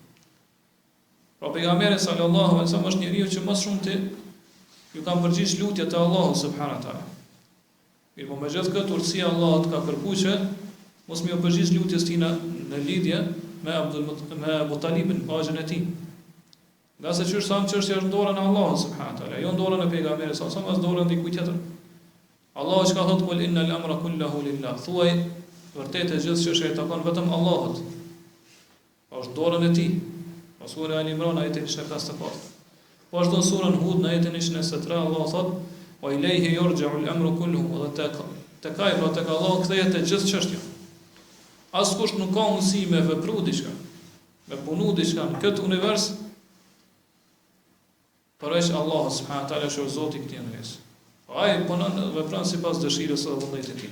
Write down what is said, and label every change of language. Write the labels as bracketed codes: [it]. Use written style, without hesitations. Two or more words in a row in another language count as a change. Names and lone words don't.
[sq] Pra pejgamberi [ar] صلى الله عليه وسلم [sq] është njeriu që më shumë ti ju kanë përgjigj lutjet e Allahut [ar] سبحانه وتعالى. [sq] Mirë, po me gjithë këtë urtësia Allahut ka kërkuar që mos më përgjigj lutjes tina në lidhje me Abu Talibin, pajën e tij. Nga se çështë thamë çështja është në dorën e Allahut [ar] سبحانه وتعالى, [sq] jo në dorën e pejgamberit sa sa as dorën e dikujt tjetër. Allahu çka thotë [ar] قل إن الأمر كله لله. [sq] Thuaj vërtetë gjithë çështja e takon vetëm Allahut. Është dorën e tij. Po sura Al-Imran ajetin 54. Po ashtu në surën Hud në ajetin 23 Allahu thotë [ar] وإليه يرجع الأمر كله, [sq] dhe tek ai pra tek Allahu kthehet e gjithë çështja. Askush nuk ka mundësi me vepru diçka, me punu diçka në këtë univers, përveç Allahu [ar] سبحانه وتعالى [sq] është Zoti i këtij univers. Po ai punon vepron sipas dëshirës së vullnetit të tij.